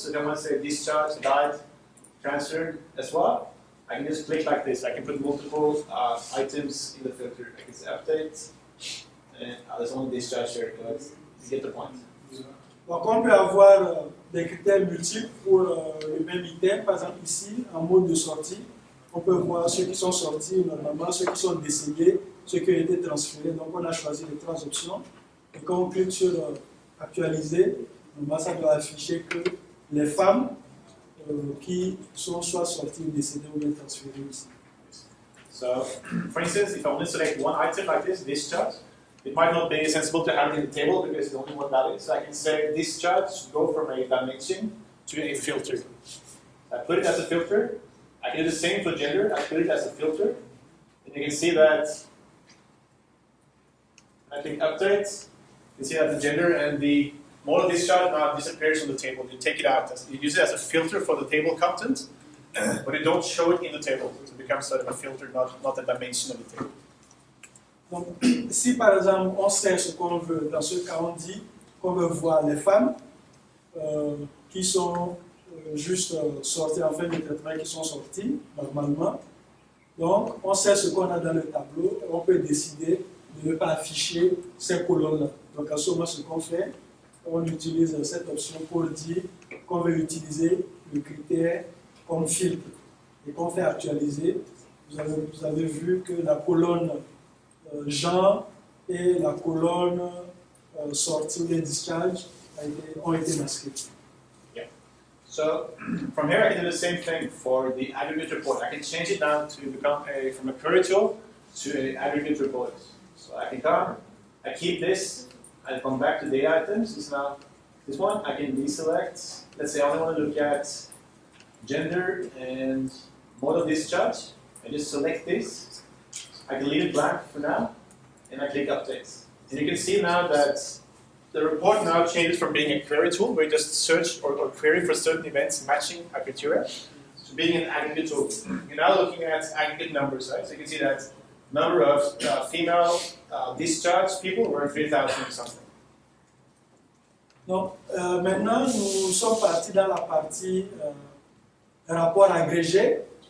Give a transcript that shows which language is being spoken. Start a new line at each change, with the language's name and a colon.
English: So if I want to say discharge, died, transferred as well, I can just click like this. I can put multiple items in the filter. I can say update, and there's only discharge here. You get the point.
French: Donc on peut avoir des critères multiples pour le même item. Par exemple ici, en mode de sortie, on peut voir ceux qui sont sortis normalement, ceux qui sont décédés, ceux qui ont été transférés. Donc on a choisi les 3 options. Et quand on clique sur actualiser, ça doit afficher que les femmes qui sont soit sorties ou décédées ou bien transférées ici.
English: So, for instance, if I want to select one item like this, discharge, it might not be sensible to have it in the table because it's only one value. So I can say discharge, go from a dimension to a filter. I put it as a filter. I can do the same for gender. I put it as a filter. And you can see that I click update. You can see that the gender and the mode of discharge now disappears from the table. You take it out. You use it as a filter for the table content, but you don't show it in the table. So it becomes sort of a filter, not a dimension of the table.
French: Donc, si par exemple on sait ce qu'on veut, dans ce cas on dit qu'on veut voir les femmes qui sont juste sorties en fin de traitement, qui sont sorties normalement. Donc on sait ce qu'on a dans le tableau, on peut décider de ne pas afficher ces colonnes-là. Donc à ce moment, ce qu'on fait, on utilise cette option pour dire qu'on veut utiliser le critère comme filtre. Et qu'on fait actualiser, vous avez vu que la colonne genre et la colonne sortie ou discharge ont été masquées.
English: Yeah. So from here I can do the same thing for the aggregate report. I can change it now to become from a query tool to an aggregate report. So I can come, I keep this, I come back to data items. It's now this one. I can deselect. Let's say I only want to look at gender and mode of discharge. I just select this. I can leave it blank for now, and I click update. And you can see now that the report now changes from being a query tool, where you just search or query for certain events matching a criteria, to being an aggregate tool. You're now looking at aggregate numbers, right? So you can see that number of female discharged people were 3,000 or something.
French: Donc, maintenant, nous sommes partis dans la partie rapport agrégé.